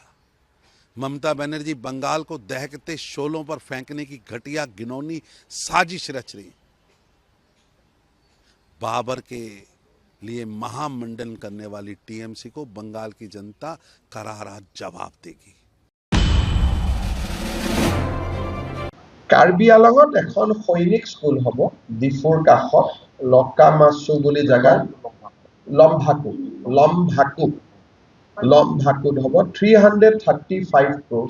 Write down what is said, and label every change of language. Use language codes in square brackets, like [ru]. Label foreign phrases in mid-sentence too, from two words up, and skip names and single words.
[hi] ममता बनर्जी बंगाल को दहकते शोलों पर फेंकने की घटिया घिनौनी साजिश रच रही। बाबर के लिए महामंडन करने वाली टीएमसी को बंगाल की जनता करारा जवाब देगी। [as] কাৰ্বি আলঙত এখন সৈনিক স্কুল হ'ব ডিফুৰ কাষত লকামাছু বুলি জাগাত লমভাকুত হ'ব 335 crores।